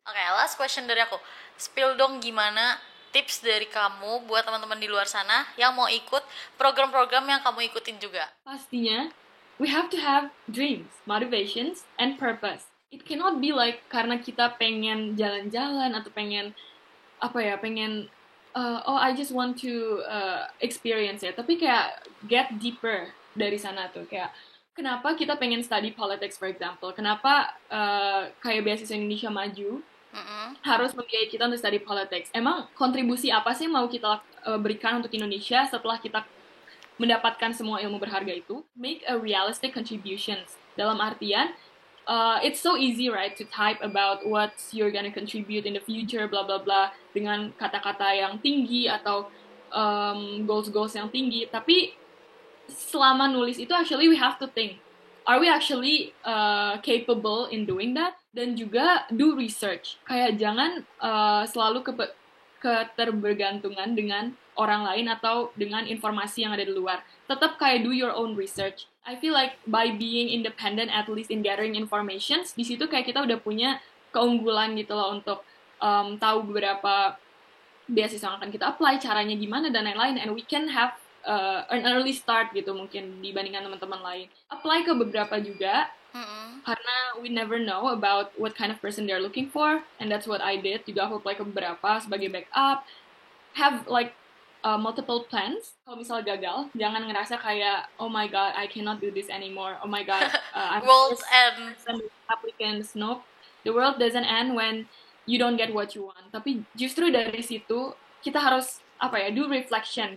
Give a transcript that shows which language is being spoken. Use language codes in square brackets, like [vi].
[id] Oke, last question dari aku. Spill dong gimana tips dari kamu buat teman-teman di luar sana yang mau ikut program-program yang kamu ikutin juga. Pastinya [en] we have to have dreams, motivations, and purpose. It cannot be like [id] karena kita pengen jalan-jalan atau pengen [en] oh I just want to experience ya. [id] Tapi kayak [en] get deeper [id] dari sana tuh. Kayak kenapa kita pengen [en] study politics for example? [id] Kenapa kayak beasiswa Indonesia Maju harus membiayai kita untuk study politics? Emang kontribusi apa sih yang mau kita berikan untuk Indonesia setelah kita mendapatkan semua ilmu berharga itu? [en] Make a realistic contributions. [id] Dalam artian [en] it's so easy, right, to type about what you're gonna contribute in the future, blah blah blah, [id] dengan kata-kata yang tinggi [en] atau goals yang tinggi. [id] Tapi selama nulis itu, [en] actually we have to think, are we actually capable in doing that? [id] Dan juga [en] do research. [id] Kayak jangan selalu keterbergantungan dengan orang lain atau dengan informasi yang ada di luar. Tetap kayak [en] do your own research. I feel like by being independent, at least in gathering informations, [id] di situ kayak kita udah punya keunggulan gitu loh untuk tahu beberapa beasiswa yang akan kita apply, caranya gimana, dan lain-lain. [en] And we can have an early start [id] gitu mungkin dibandingkan teman-teman lain. [en] Apply [id] ke beberapa juga, karena [en] we never know about what kind of person they're looking for, and that's what I did. [id] Juga aku apply ke beberapa sebagai backup. [en] Have like multiple plans. [id] Kalau misal gagal, jangan ngerasa kayak [en] oh my god, I cannot do this anymore. Oh my god, I'm World end. applicants. Nope. The world doesn't end when you don't get what you want. [id] Tapi justru dari situ kita harus [en] do reflection.